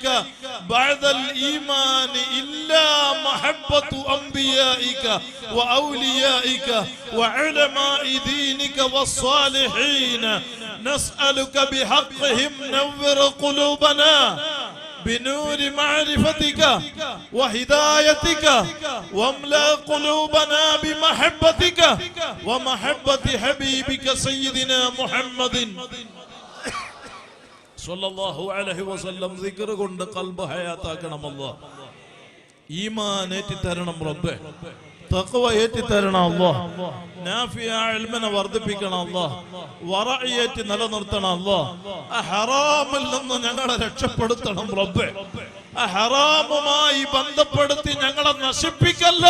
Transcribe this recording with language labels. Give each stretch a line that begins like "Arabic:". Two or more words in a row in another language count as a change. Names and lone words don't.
Arabic: بعد الإيمان إلا محبة أنبيائك وأوليائك وعلماء دينك والصالحين نسألك بحقهم نور قلوبنا بنور معرفتك وهدايتك واملأ قلوبنا بمحبتك ومحبة حبيبك سيدنا محمد صلى الله عليه وسلم ذكر
Malayalam: കൊണ്ട് قلب حياتاക്കണം അല്ലാഹ് ഈമാൻ ഏറ്റിത്തരണം റബ്ബേ തഖ്വ ഏറ്റിത്തരണം അല്ലാഹ് നാഫിയ ഇൽമിനെ വർദ്ധിപ്പിക്കണം അല്ലാഹ് വറഇയത്ത് നിലനിർത്തണം അല്ലാഹ് ഹറാമിൽ നിന്ന് ഞങ്ങളെ രക്ഷപ്പെടുത്തണം റബ്ബേ ഹറാമുമായി ബന്ധപ്പെടുത്തി ഞങ്ങളെ നശിപ്പിക്കല്ലേ